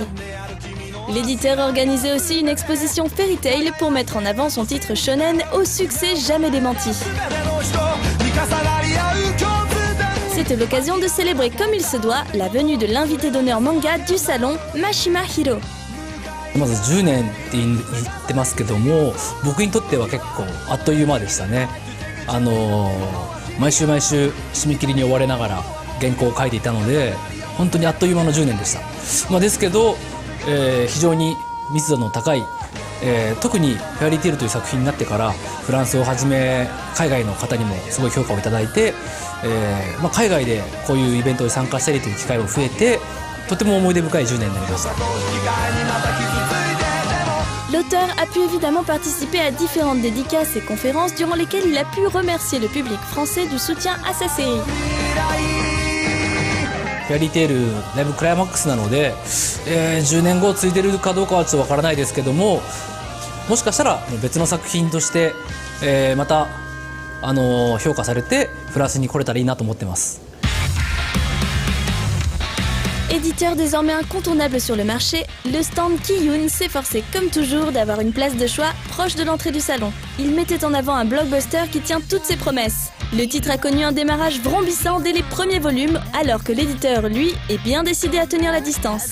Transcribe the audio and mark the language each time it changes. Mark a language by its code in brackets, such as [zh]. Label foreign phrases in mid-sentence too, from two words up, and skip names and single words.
[fr] L'éditeur organisait aussi une exposition Fairy Tail pour mettre en avant son titre shonen au succès jamais démenti. C'était l'occasion de célébrer comme il se doit la venue de l'invité d'honneur manga du salon, Mashima Hiro. [ja] まず10年って言ってますけども、僕にとっては結構あっという間でしたね。毎週毎週締め切りに追われながら原稿を書いていたので、本当にあっという間の10年でした。ですけど、非常に密度の高い、特にフェアリーテールという作品になってからフランスをはじめ海外の方にもすごい評価をいただいて、海外でこういうイベントに参加したりという機会も増えて、とても思い出深い10年になりました。 [fr] L'auteur a pu évidemment participer à différentes dédicaces et conférences durant lesquelles il a pu remercier le public français du soutien à sa série. [ja] フェアリーテールだいぶクライマックスなので、10年後続いてるかどうかはちょっとわからないですけども、もしかしたら別の作品として、また評価されてフランスに来れたらいいなと思ってます。 [fr] Éditeur désormais incontournable sur le marché, le stand Kiyun s'efforçait comme toujours d'avoir une place de choix proche de l'entrée du salon. Il mettait en avant un blockbuster qui tient toutes ses promesses. Le titre a connu un démarrage vrombissant dès les premiers volumes, alors que l'éditeur, lui, est bien décidé à tenir la distance.